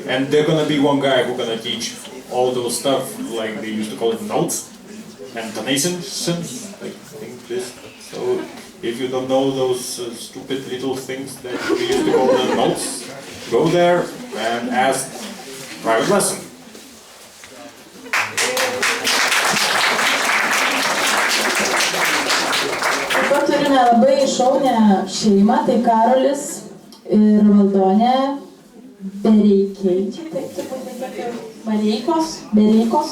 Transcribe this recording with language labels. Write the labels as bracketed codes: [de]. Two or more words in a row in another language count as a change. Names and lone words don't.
[en] And there's going to be one guy who's going to teach all those stuff, like they used to call it notes and tonations, like this. So if you don't know those stupid little things that we used to call the notes, go there and ask private lesson. [lt] Taip pat turime labai šaunę šeimą, tai Karolis ir Valdonė Bereikeičiai, taip turbūt Bereikos.